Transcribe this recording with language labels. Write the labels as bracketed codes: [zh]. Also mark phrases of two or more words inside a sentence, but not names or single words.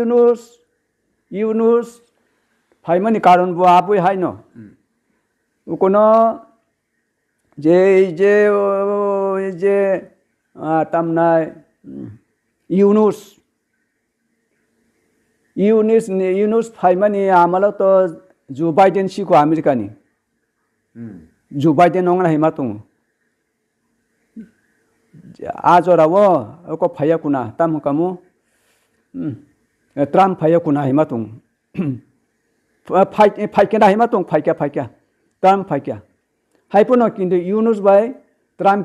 [brx] यूनुस फाइमानि कारण बो आबो हायनो उकोनो जे तामनाय यूनुस फाइमानि आमाल तो जो बाइडेन सिको आमेरिकानि जो बाइडेन नंगना हिमा दं आजरावो अको फायाकुना तामकामु ट्राम्प फायाकुना हिमा दं फाइकेना हिमा दं फाइका ट्राम्प फाइका हाइपनो किन्तु यूनुस बाय ट्राम्प